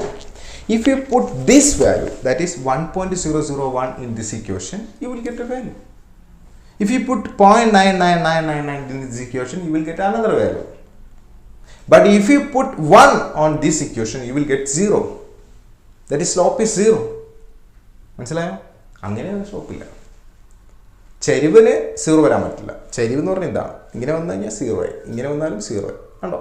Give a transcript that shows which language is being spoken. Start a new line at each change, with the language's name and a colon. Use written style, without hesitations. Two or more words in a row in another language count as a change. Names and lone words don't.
English: If you put this value, that is 1.001 in this equation, you will get a value. If you put 0.99999 in this equation, you will get another value. But if you put 1 on this equation, you will get 0. That is slope is 0.
Malayalam: മനസ്സിലായോ? അങ്ങനെ slope ഇല്ല. ചെരിവിനെ 0 വരാൻ പറ്റില്ല. ചെരിവ് എന്ന് പറഞ്ഞാൽ എന്താണ്? ഇങ്ങനെ വന്നു കഴിഞ്ഞാൽ 0 ആയി. ഇങ്ങനെ വന്നാലും 0 ആയി. കണ്ടോ?